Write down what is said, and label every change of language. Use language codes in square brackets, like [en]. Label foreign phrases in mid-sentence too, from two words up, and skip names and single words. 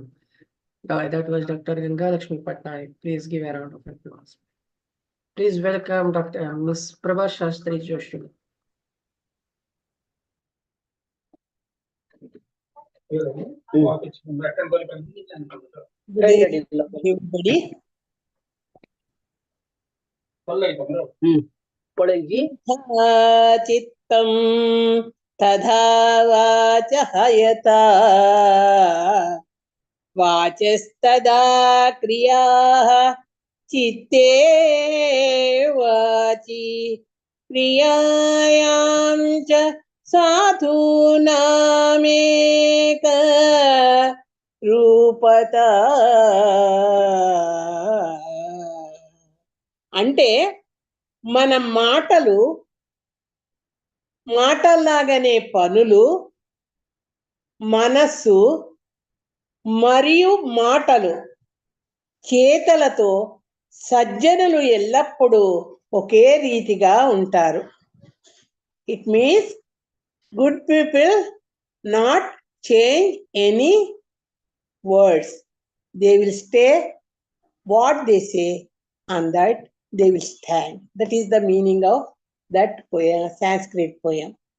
[en] That was Dr. Ganga Patnaik. Please give a round of applause. Please welcome Dr. Ms. Prabha Shastri Joshi. Ready, everybody. [hi] पढ़ेगी [sa] चित्तं तथा वाचः यथा वाचस्तदा क्रियाः चित्ते वाचि क्रियायां च साधूनामेक రూపత. [te] అంటే మన మాటల్లాగానే పనులు, మనస్సు మరియు మాటలు, చేతలతో సజ్జనులు ఎల్లప్పుడూ ఒకే రీతిగా ఉంటారు. [en] it means good people not change any words. They will stay what they say, and that they will stand. That is the meaning of that poem, Sanskrit poem.